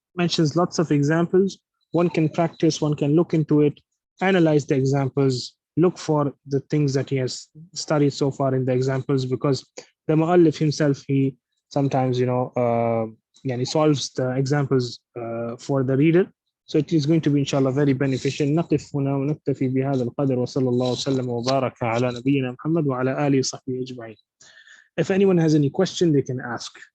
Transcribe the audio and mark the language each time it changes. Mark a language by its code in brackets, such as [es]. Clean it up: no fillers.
[en] mentions lots of examples. One can practice, one can look into it, analyze the examples, look for the things that he has studied so far in the examples, because the mu'allif himself, he sometimes, he solves the examples for the reader. So it is going to be, inshallah, very beneficial. [ar] نقف هنا ونكتفي بهذا القدر وصلى الله وسلم وبارك على نبينا محمد وعلى آله وصحبه أجمعين. [en] If anyone has any question, they can ask.